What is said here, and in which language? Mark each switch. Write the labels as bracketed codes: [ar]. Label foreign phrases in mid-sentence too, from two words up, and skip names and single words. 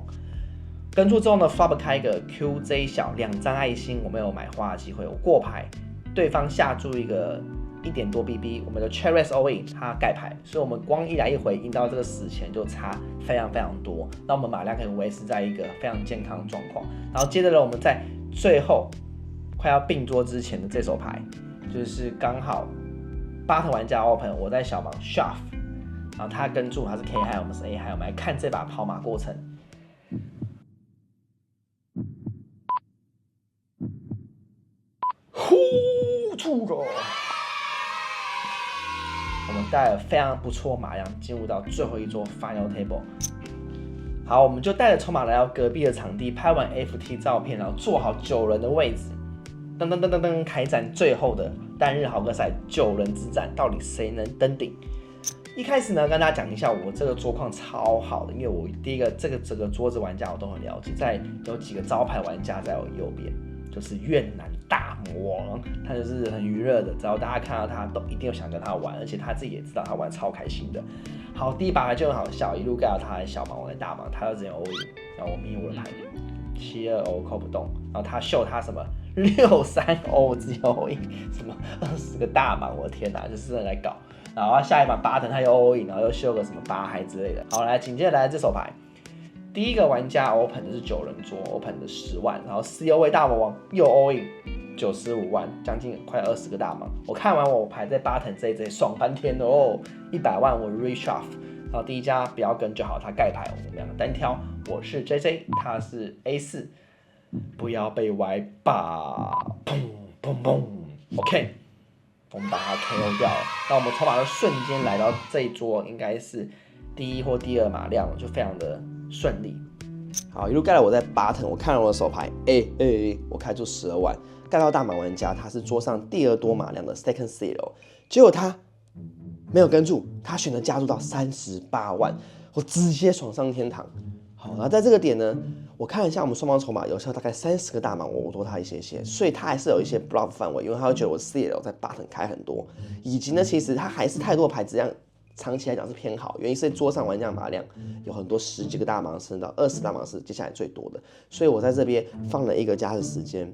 [zh] 跟住之後呢 ，flop 開個 QJ 小2張愛心，我沒有買花的機會，我過牌，對方下注一個 1點多 BB， 我們的 [en] Check Raise All In [zh] 它蓋牌，所以我們光一來一回贏到這個死錢就差非常非常多，那我們馬量可以維持在一個非常健康的狀況。然後接着呢，我們在最後快要併桌之前的這手牌，就是剛好button玩家 open，我在小盲 shove， 然後他跟注他是 [en] K high， [zh] 我們是 [en] A high， [zh] 我們来看這把跑馬過程。呼出了，我們帶了非常不錯马量进入到最后一桌 [en] final table。 [zh] 好，我們就带着筹碼來到隔壁的場地，拍完 FT 照片，然後坐好9人的位置，噔噔噔噔噔，開戰最後的單日豪客賽9人之戰，到底誰能登頂？一開始呢，跟大家講一下，我這個桌況超好的，因為我第一個這个整個桌子玩家我都很了解，在有幾個招牌玩家在我右邊，就是越南大魔王，他就是很娛樂的，只要大家看到他都一定有想跟他玩，而且他自己也知道他玩超開心的。好，第一把就很好笑，一路蓋到他的小盲，我的大盲，他要直接 [en] all in， [zh] 然後我迷我的牌，72O 扣不動，然後他秀他什麼63O 直接 [en] all in， [zh] 什麼20個大盲，我的天哪，就是在搞。然後下一把button他又 [en] all in， [zh] 然後又秀個什麼8嗨之類的。好，來緊接着來這手牌，第一個玩家 open 的是9人桌 ，open 的10萬，然後4位大魔王又 [en] all in。 [zh] 95 萬，將近快20個大盲。我看完我牌在button這爽翻天哦，100萬我 reshove， 然後第一家不要跟就好，他蓋牌，我們兩個單挑。我是 JJ，他是 A4， 不要被歪吧，砰砰砰 ，OK， 我們把他 KO 掉了。那我們籌碼就瞬間來到這一桌，應該是第1或第2馬量，就非常的順利。好，一路蓋了我在button，我看了我的手牌，我開出12萬。蓋到大盲玩家，他是桌上第2多馬量的 [en] second seal， [zh] 結果他沒有跟住，他選擇加入到38萬，我直接爽上天堂。好，然後在這個點呢，我看了一下我們雙方籌碼，有效大概30個大盲，我多他一些些，所以他還是有一些 bluff 範圍，因為他會覺得我 seal 在 button 開很多，以及呢，其實他還是太多的牌質量，長期來講是偏好，原因是桌上玩家馬量有很多10幾個大盲，甚至到20大盲是接下來最多的，所以我在這邊放了1個加的時間。